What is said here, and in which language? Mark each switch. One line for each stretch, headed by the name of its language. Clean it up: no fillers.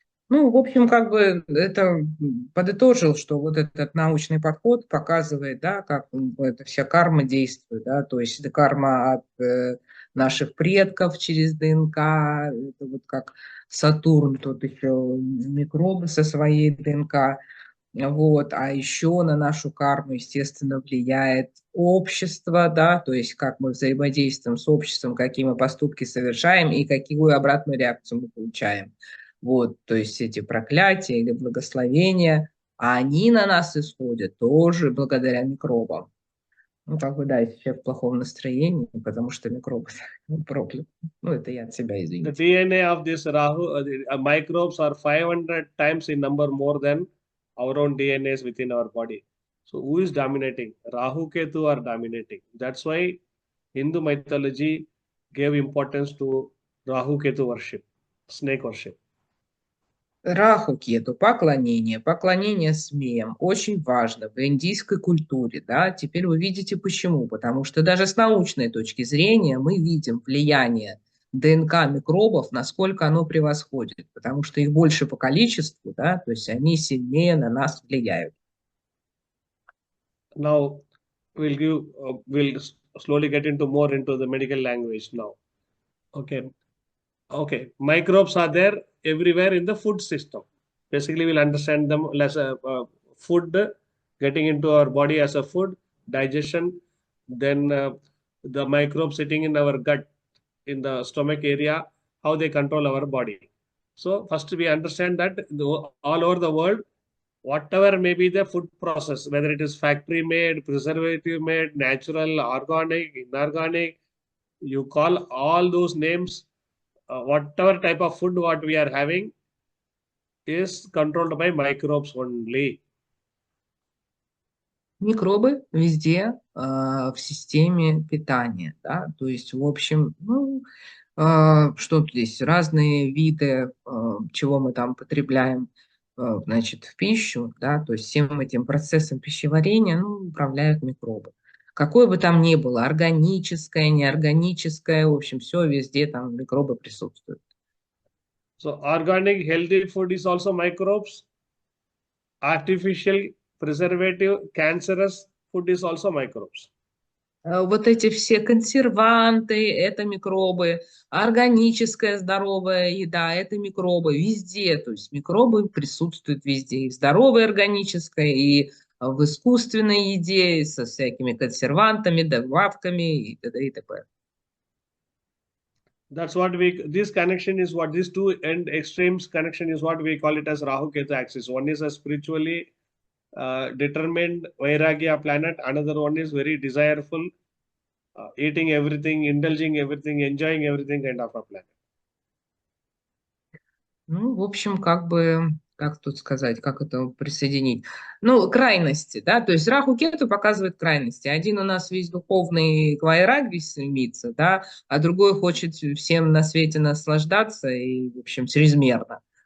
Russian: Ну, в общем, как бы это подытожил, что вот этот научный подход показывает, да, как эта вся карма действует, да, то есть это карма от наших предков через ДНК, это вот как Сатурн, тут еще микробы со своей ДНК, вот, а еще на нашу карму, естественно, влияет общество, да, то есть как мы взаимодействуем с обществом, какие мы поступки совершаем и какую обратную реакцию мы получаем. Вот, то есть эти проклятия или благословения, а они на нас исходят тоже благодаря микробам. Ну, как бы, да, если человек в плохом настроении, потому что микробы проклят. Ну, это я от себя,
English: The
Russian: извините.
English: DNA of this Rahu, microbes are 500 times in number more than our own DNAs within our body. So who is dominating? Rahu Ketu are dominating. That's why Hindu mythology gave importance to Rahu Ketu worship, snake worship.
Russian: Раху кету, поклонение, поклонение змеям, очень важно в индийской культуре, да, теперь вы видите почему, потому что даже с научной точки зрения мы видим влияние ДНК микробов, насколько оно превосходит, потому что их больше по количеству, да, то есть они сильнее на нас влияют.
English: Now we'll slowly get into more into the medical language now. Okay, microbes are there everywhere in the food system. Basically, we'll understand them as a food getting into our body as a food, digestion, then the microbes sitting in our gut, in the stomach area, how they control our body. So first we understand that all over the world, whatever may be the food process, whether it is factory made, preservative made, natural, organic, inorganic, you call all those names, whatever type of food what we are having is controlled by microbes only.
Russian: Микробы везде в системе питания, да, то есть, в общем, ну, что тут здесь, разные виды, чего мы там потребляем, значит, в пищу, да, то есть всем этим процессом пищеварения, ну, управляют микробы. Какое бы там ни было, органическое, неорганическое, в общем, все везде там микробы присутствуют.
English: So organic healthy food is also microbes. Artificial preservative cancerous food is also microbes.
Russian: Вот эти все консерванты, это микробы, органическая здоровая еда, это микробы везде, то есть микробы присутствуют везде, и в здоровой органической, и в искусственной еде, и со всякими консервантами, добавками и т.д. и т.п.
English: That's what this connection is what, these two end extremes connection is what we call it as Rahu Ketu axis. One is a spiritually determined Vairagya planet, another one is very desireful, eating everything, indulging everything, enjoying everything kind of a planet.
Russian: Ну, в общем, как бы, как тут сказать, как это присоединить? Ну, крайности, да, то есть Раху Кету показывает крайности. Один у нас весь духовный к вайраги стремится, да, а другой хочет всем на свете наслаждаться и, в общем, чрезмерно.